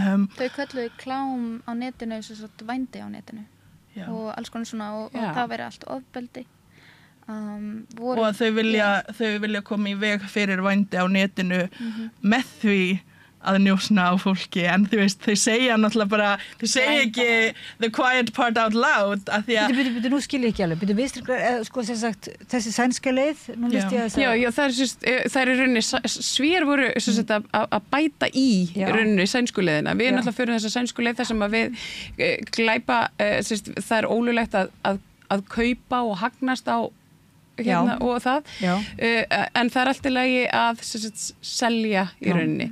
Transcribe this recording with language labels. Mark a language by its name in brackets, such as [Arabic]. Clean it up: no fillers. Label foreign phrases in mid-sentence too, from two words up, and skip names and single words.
[Icelandic] Þau kölluðu klám á netinu sem sagt vændi á netinu og alls konar svona og það veri allt ofbeldi. Og að þau vilja koma í veg fyrir vændi á netinu með því að njósna á fólki, en þú veist, þau segja náttúrulega bara, þau segja ekki [English] the quiet part out loud, [Icelandic] að því að Bíddu, nú skil ég ekki alveg, sko sem sagt, þessi sænska leið, nú líst ég að Já, það er í rauninni, Svíar voru að bæta í rauninni sænsku leiðina, við erum náttúrulega fyrir þessa sænsku leið þar sem að við glæpa, það er ólöglegt að kaupa og hagnast á og það en það er allt í lagi að selja í rauninni.